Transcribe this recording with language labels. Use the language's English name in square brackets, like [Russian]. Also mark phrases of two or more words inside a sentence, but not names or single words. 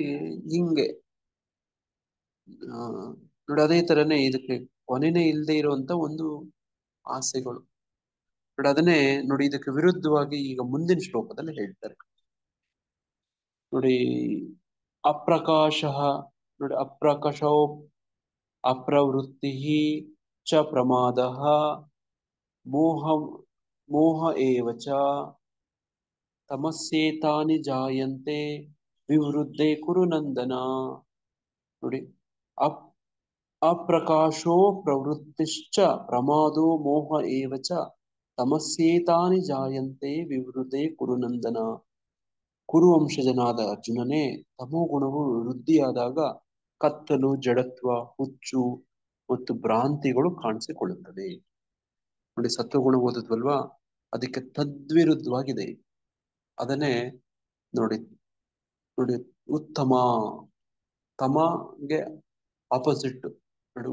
[Kannada] ಹಿಂಗೆ ನೋಡಿ, ಅದೇ ತರನೇ ಇದಕ್ಕೆ ಕೊನೆನೇ ಇಲ್ಲದೆ ಇರುವಂತ ಒಂದು ಆಸೆಗಳು ನೋಡಿ. ಅದನ್ನೇ ನೋಡಿ, ಇದಕ್ಕೆ ವಿರುದ್ಧವಾಗಿ ಈಗ ಮುಂದಿನ ಶ್ಲೋಕದಲ್ಲಿ ಹೇಳ್ತಾರೆ ನೋಡಿ. [Sanskrit] ಅಪ್ರಕಾಶ ನೋಡಿ, ಅಪ್ರಕಾಶೋ ಅಪ್ರವೃತ್ತಿ ಚ ಪ್ರಮಾದ ಮೋಹ ಮೋಹ ಏವ ಚ ತಮಸ್ಸೇತಾನಿ ಜಾಯಂತೆ ವಿವೃದ್ಧೆ ಕುರು ನಂದನ ನೋಡಿ. ಅಪ್ರಕಾಶೋ ಪ್ರವೃತ್ತಿಶ್ಚ ಪ್ರಮಾದೋ ಮೋಹ ಏವ ಚ ತಮಸ್ಸೇತಾನಿ ಜಾಯಂತೆ ವಿವೃದ್ಧೆ ಕುರು ನಂದನ. [Kannada] ಕುರುವಂಶಜನಾದ ಅರ್ಜುನನೇ, ತಮೋ ಗುಣವು ವೃದ್ಧಿಯಾದಾಗ ಕತ್ತಲು, ಜಡತ್ವ, ಹುಚ್ಚು ಮತ್ತು ಭ್ರಾಂತಿಗಳು ಕಾಣಿಸಿಕೊಳ್ಳುತ್ತವೆ ನೋಡಿ. ಸತ್ವಗುಣ ಓದಿದ್ವಲ್ವಾ, ಅದಕ್ಕೆ ತದ್ವಿರುದ್ಧವಾಗಿದೆ. ಅದನ್ನೇ ನೋಡಿ ನೋಡಿ ಉತ್ತಮ, ತಮಗೆ ಆಪೋಸಿಟ್ ನೋಡಿ.